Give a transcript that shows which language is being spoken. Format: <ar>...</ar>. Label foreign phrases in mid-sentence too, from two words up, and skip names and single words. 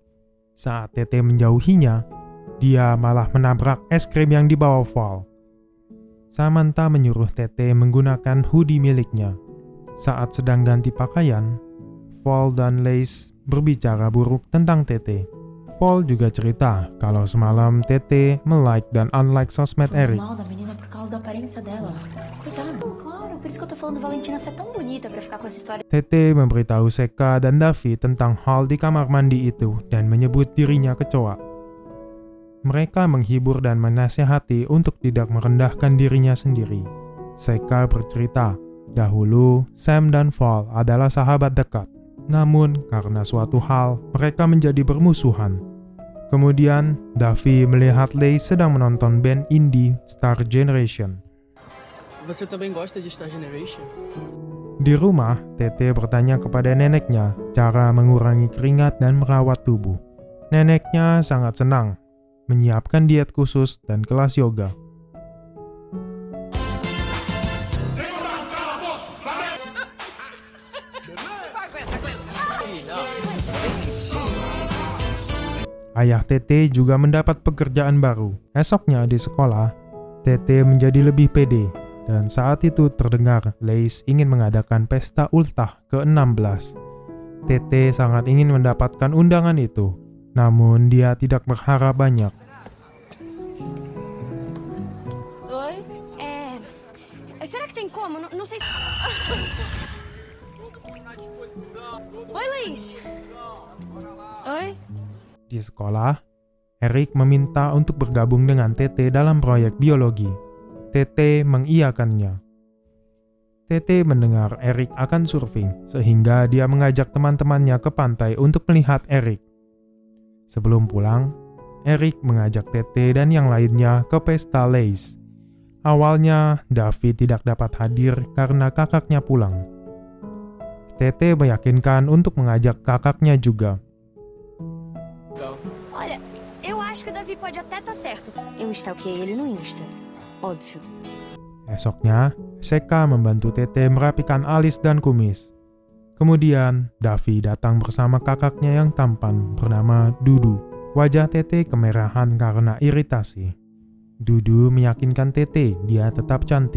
<id>Saat Tete menjauhinya, dia malah menabrak es krim yang dibawa Val. Samantha menyuruh Tete menggunakan hoodie miliknya. Saat sedang ganti pakaian, Val dan Leis berbicara buruk tentang Tete. Val juga cerita kalau semalam Tete melike dan unlike sosmed Eric.</id> <pt>Mal da menina por causa da aparência dela. Cuidado, claro. por isso que eu tô falando Valentina ser tão bonita pra ficar com essa história.</pt> <id>Tete memberitahu Seka dan Davi tentang hal di kamar mandi itu dan menyebut dirinya kecoa. Mereka menghibur dan menasihati untuk tidak merendahkan dirinya sendiri. Seka bercerita, dahulu Sam dan Val adalah sahabat dekat. Namun, karena suatu hal, mereka menjadi bermusuhan. Kemudian, Davi melihat Lace sedang menonton band indie Star Generation.</id> <pt>Você também gosta de Star Generation?</pt> <id>Di rumah, Tete bertanya kepada neneknya cara mengurangi keringat dan merawat tubuh. Neneknya sangat senang, menyiapkan diet khusus dan kelas yoga. Ayah Tete juga mendapat pekerjaan baru. Esoknya di sekolah, Tete menjadi lebih pede. Dan saat itu terdengar Lace ingin mengadakan pesta ultah ke-16. Tete sangat ingin mendapatkan undangan itu, namun dia tidak berharap banyak.</id> <pt>Oi? Será que tem como? Não sei. Oi, Luiz. Oi?</pt> <id>Di sekolah, Eric meminta untuk bergabung dengan Tete dalam proyek biologi. Tete mengiyakannya. Tete mendengar Eric akan surfing, sehingga dia mengajak teman-temannya ke pantai untuk melihat Eric. Sebelum pulang, Eric mengajak Tete dan yang lainnya ke pesta Lace. Awalnya, Davi tidak dapat hadir karena kakaknya pulang. Tete meyakinkan untuk mengajak kakaknya juga.</id> <pt>Olha, eu acho que o Davi pode até estar certo. Eu stalkeei ele no Insta. Óbvio.</pt> <id>Esoknya, Seka membantu Tete merapikan alis dan kumis. Kemudian, Davi datang bersama kakaknya yang tampan bernama Dudu. Wajah Tete kemerahan karena iritasi. Dudu meyakinkan Tete dia tetap cantik.</id>